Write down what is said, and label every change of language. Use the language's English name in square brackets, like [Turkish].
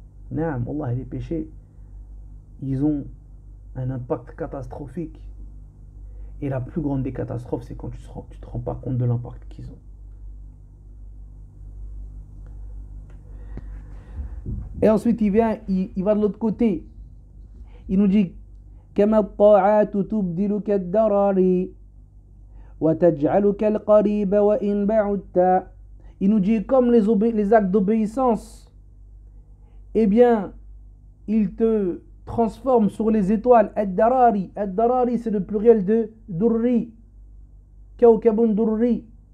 [French] Naam, Allah, les péchés, ils ont un impact catastrophique. Et la plus grande des catastrophes, c'est quand tu te rends pas compte de l'impact qu'ils ont. Et ensuite, il va de l'autre côté. Il nous dit [Arabic] كما الطاعات تبدلك الدراري وتجعلك القريب وإن بعدت. [French] Il nous dit comme les actes d'obéissance, eh bien, il te transforme sur les étoiles. Ad-darari. Ad-darari, c'est le pluriel de durri. [Arabic] Kawkabun durri.